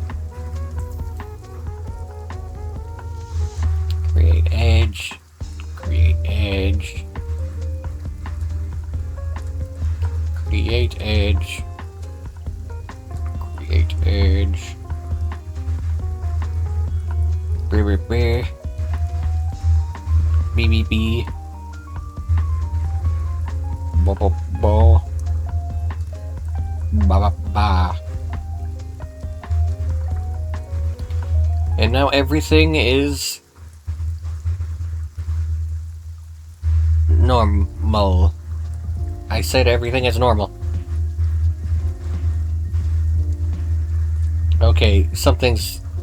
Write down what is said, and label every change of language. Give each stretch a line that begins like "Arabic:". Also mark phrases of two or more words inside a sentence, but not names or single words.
English: Create edge. Create edge. Create edge. Create edge. B. Ba ba ba. Ba ba ba. And now everything is normal. I said everything is normal. Okay, something's...